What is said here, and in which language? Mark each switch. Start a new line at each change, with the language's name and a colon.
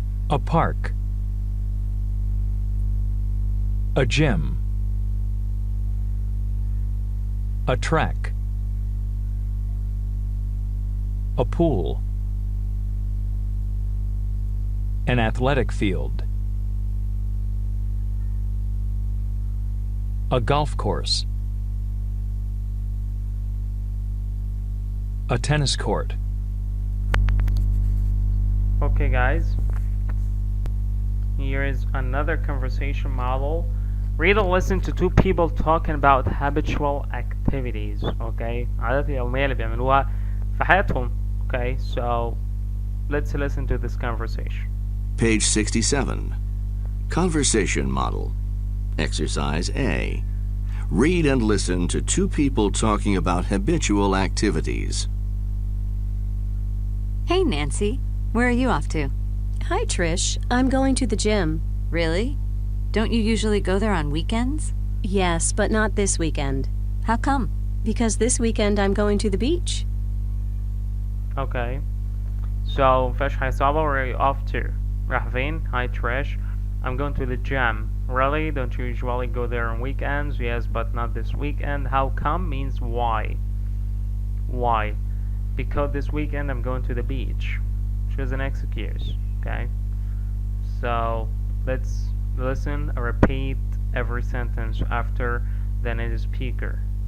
English: A park, a gym, a track, a pool, an athletic field, a golf course, a tennis court. Okay guys, here is another conversation model. Read or listen to two people talking about habitual activities.
Arabic: Okay, عادات يومية اللي بيعملوها في حياتهم.
English: Okay, so let's listen to this conversation. Page 67. Conversation model. Exercise A. Read and listen to two people talking about habitual activities. Hey, Nancy. Where are you off to? Hi, Trish. I'm going to the gym. Really? Don't you usually go there on weekends? Yes, but not this weekend. How come? Because this weekend I'm going to the beach.
Arabic: Okay, so فيش حاجة صعبة.
English: Where are you off to?
Arabic: رايح فين?
English: Hi Trish. I'm going to the gym. Really? Don't you usually go there on weekends? Yes, but not this weekend. How come means why. Why? Because this weekend I'm going to the beach. Choose an excuse. Okay, so let's listen and repeat every sentence after the native speaker.